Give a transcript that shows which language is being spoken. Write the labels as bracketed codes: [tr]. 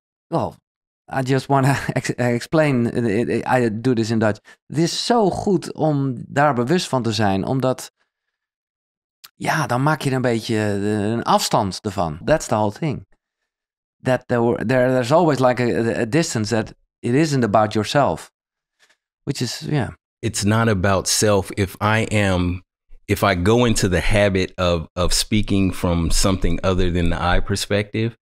[en] Well, I just want to explain, I do this in Dutch. [nl] Het is zo goed om daar bewust van te zijn, omdat, ja, dan maak je een beetje een afstand ervan. [en] That's the whole thing. That there's always like a distance, that it isn't about yourself, which is, yeah. It's not about self. If I go into the habit of speaking from something other than the I perspective,